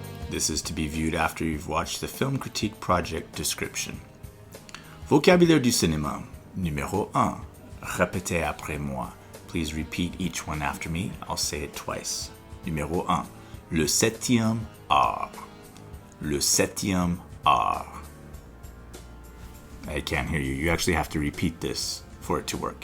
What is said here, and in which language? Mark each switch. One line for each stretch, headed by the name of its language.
English: This is to be viewed after you've watched the Film Critique Project description.
French: Vocabulaire du cinéma, numéro 1. Répétez après moi.
English: Please repeat each one after me. I'll say it twice.
French: Numéro 1. Le septième art. Le septième art.
English: I can't hear you. You actually have to repeat this for it to work.